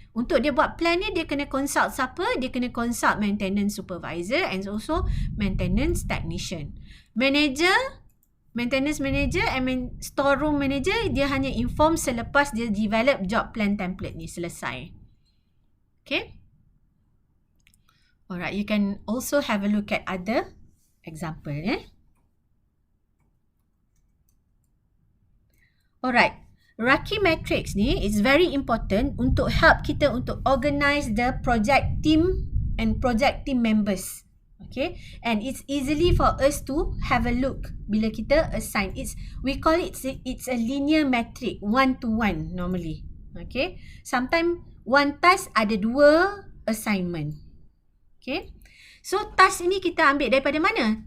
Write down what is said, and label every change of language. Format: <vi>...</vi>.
<ms>Untuk dia buat plan ni, dia kena consult siapa? Dia kena</ms> <en>consult maintenance supervisor and also maintenance technician. Maintenance manager and storeroom manager,</en> <ms>dia hanya</ms> <en>inform</en> <ms>selepas dia</ms> <en>develop job plan template</en> <ms>ni selesai.</ms> <en>Okay. Alright, you can also have a look at other example. Alright, Raki matrix ni is very important</en> <ms>untuk help kita untuk</ms> <en>organize the project team and project team members. Okay, and it's easily for us to have a look</en> <ms>bila kita</ms> <en>assign. We call it's a linear metric, 1-to-1 normally. Okay, sometimes one task</en> <ms>ada</ms> <en>2 assignment.</en> <ms>Okay, so task ini kita ambil daripada mana?</ms>